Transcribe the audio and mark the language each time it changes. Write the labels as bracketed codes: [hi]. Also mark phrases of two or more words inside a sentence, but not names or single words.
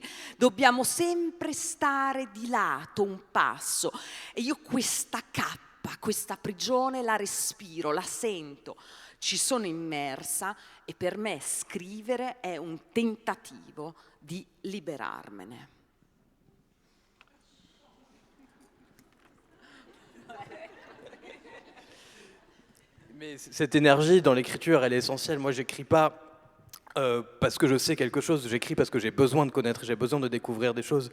[it] Dobbiamo sempre stare di lato un passo. E io questa cappa, questa prigione la respiro, la sento, ci sono immersa, e per me scrivere è un tentativo di liberarmene. [fr] Mais cette énergie dans l'écriture, elle est essentielle. Moi, j'écris pas parce que je sais quelque chose, j'écris parce que j'ai besoin de connaître, j'ai besoin de découvrir des choses.